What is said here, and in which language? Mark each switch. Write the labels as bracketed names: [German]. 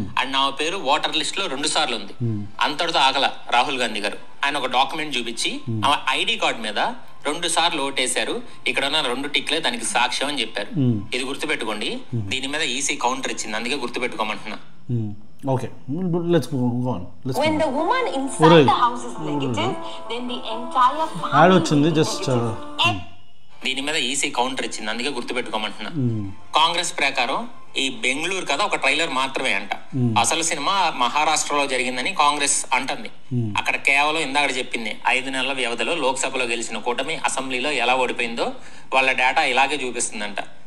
[Telugu] And ఆమె పేరు voter list లో 2 సార్లు ఉంది. అంతటితో ఆగల రాహుల్ గాంధీ గారు. ఆయన ఒక డాక్యుమెంట్ చూపించి ఆమె ఐడి కార్డ్ మీద 2 సార్లు ఓటేశారు, ఇక్కడ ఉన్న 2 టిక్లే దానికి సాక్ష్యం అని చెప్పారు. ఇది గుర్తుపెట్టుకోండి. దీని మీద ఈసీ కౌంటర్ ఇచ్చింది, అందుకే గుర్తుపెట్టుకోమంటున్నా. [English] Okay, let's go on. When the woman inside the house is negative, then the entire family just [Telugu] దీని మీద ఈసీ కౌంటర్ ఇచ్చింది, అందుకే గుర్తుపెట్టుకోమంటున్నా. కాంగ్రెస్ ప్రకారం ఈ బెంగళూరు కదా ఒక ట్రైలర్ మాత్రమే అంట. అసలు సినిమా మహారాష్ట్రలో జరిగిందని కాంగ్రెస్ అంటుంది. అక్కడ కేవలం ఇందాక చెప్పింది 5 నెలల వ్యవధిలో లోక్సభలో గెలిచిన కూటమి అసెంబ్లీలో ఎలా ఓడిపోయిందో వాళ్ళ డేటా ఇలాగే చూపిస్తుందంట.